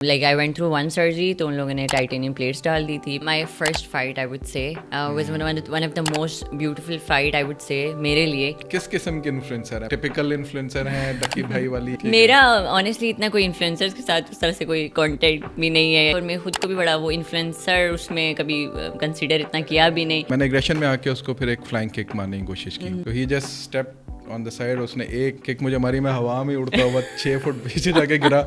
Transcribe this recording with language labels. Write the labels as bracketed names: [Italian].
[English] Like I went through one surgery [Urdu] تو ان لوگوں نے ٹائٹینیم پلیٹس ڈال دی تھی. [English] My first fight I would say was one of the most beautiful fight I would say [Urdu] میرے لیے. کس قسم کے انفلوئنسر ہیں؟ ٹپیکل انفلوئنسر ہیں ڈکی بھائی والی؟ میرا آنیسٹلی اتنا کوئی انفلوئنسرس کے ساتھ اس طرح سے کوئی کانٹیکٹ بھی نہیں ہے, اور میں خود کو بھی بڑا وہ انفلوئنسر اس میں کبھی کنسیڈر اتنا کیا بھی نہیں. میں نے ایگریشن میں آ کے اس کو پھر ایک فلائنگ کک مارنے کی کوشش کی, تو [English] ہی just step on the side, [Urdu] اس نے ایک کک مجھے ماری, میں ہوا میں اڑتا ہوا 6 فٹ پیچھے جا کے گرا.